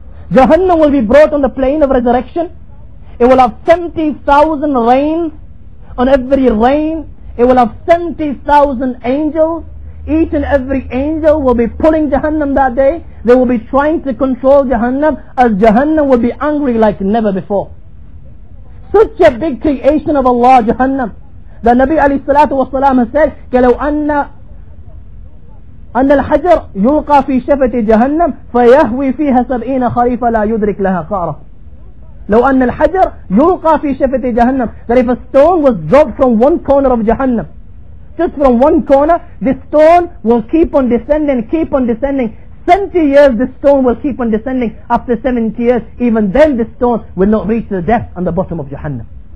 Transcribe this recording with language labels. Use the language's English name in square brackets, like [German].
[English] Jahannam will be brought on the plane of resurrection. It will have 70,000 reins. On every rein, it will have 70,000 angels. Each and every angel will be pulling Jahannam that day. They will be trying to control Jahannam, as Jahannam will be angry like never before. Such a big creation of Allah, Jahannam. The Nabi alayhi salatu wasalam has said, [Arabic] كَلَوْ أَنَّ الْحَجَرْ يُلْقَى فِي شَفَةِ جَهَنَّمْ فَيَهْوِي فِيهَا 70 خَرِيفًا لَا يُدْرِكْ لَهَا قَعْرًا. لو أن الحجر يلقى في شفة جهنم. [English] That if a stone was dropped from one corner of Jahannam, just from one corner, this stone will keep on descending, 70 years this stone will keep on descending. After 70 years, even then this stone will not reach the depth and the bottom of Jahannam.